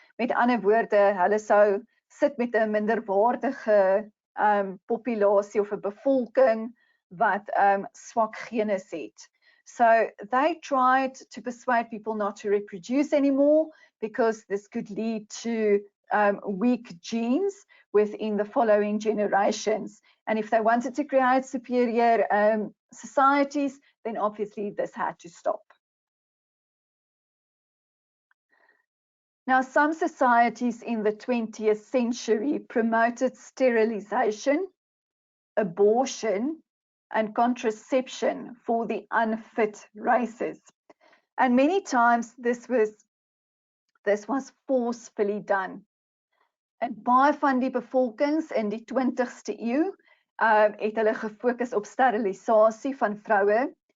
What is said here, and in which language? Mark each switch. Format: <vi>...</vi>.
<af>Met ander woorde, hulle sou sit met 'n minderwaardige populasie of 'n bevolking wat swak genes het.</af> <en>So they tried to persuade people not to reproduce anymore because this could lead to weak genes within the following generations. And if they wanted to create superior societies, then obviously this had to stop. Now, some societies in the 20th century promoted sterilization, abortion, and contraception for the unfit races. And many times this was forcefully done.</en> <af>En baie van die bevolkings in die 20ste eeu het hulle gefokus op sterilisasie van vroue.</af>